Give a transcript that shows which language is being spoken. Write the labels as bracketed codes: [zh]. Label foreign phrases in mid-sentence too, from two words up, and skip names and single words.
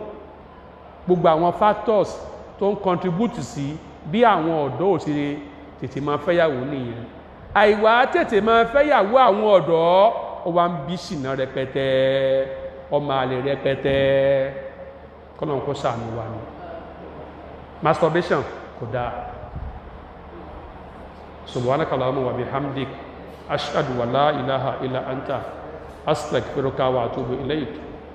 [yo] Gbogbo àwọn factors tó ń contribute sí bí àwọn ọ̀dọ́ ò tètè máa fẹ́yàwó nìyẹn àìwá tètè máa fẹ́yàwó àwọn ọ̀dọ́ ó wá ń bí ṣìnà rẹpẹtẹ ọmọ àlè rẹpẹtẹ kọ́nà kó ṣàánú wa ni masturbation kò dáa [ar] سبحانك اللهم وبحمدك أشهد ولا إله إلا أنت أستغفرك وأتوب إليك